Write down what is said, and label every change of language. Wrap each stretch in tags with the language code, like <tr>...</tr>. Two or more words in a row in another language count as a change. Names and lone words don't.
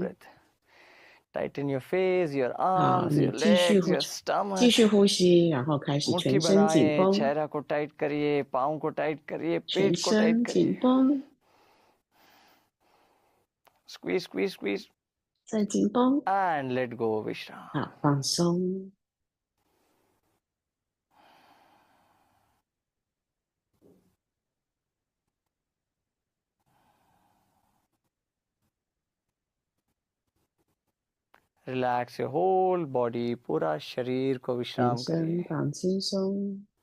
<en>breath. Tighten your face, your</en> <zh>好，</zh> <en>arms,</en> <zh>你</zh> <en>your</en> <zh>继续</zh> <en>legs,</en> <zh>呼</zh> <en>your</en> <zh>继</zh> <en>stomach.</en> <zh>续呼吸，然后开始</zh> <hi>मुट्ठी</hi> <zh>全身紧</zh> <hi>बनाए,</hi> <zh>绷，</zh> <hi>चेहरा को टाइट करिए, पाँव को टाइट करिए,</hi> <zh>全</zh> <hi>पेट को टाइट</hi> <zh>身紧</zh> <hi>करिए.</hi> <zh>绷，</zh> <en>Squeeze, squeeze, squeeze.</en> <zh>再紧绷。</zh> <en>And let go,</en> <hi>विश्राम.</hi> <zh>好，放松。</zh> <en>Relax your whole body.</en> <hi>पूरा शरीर को</hi> <zh>全</zh> <hi>विश्राम</hi> <zh>身</zh> <hi>करिए.</hi> <zh>放轻松。</zh>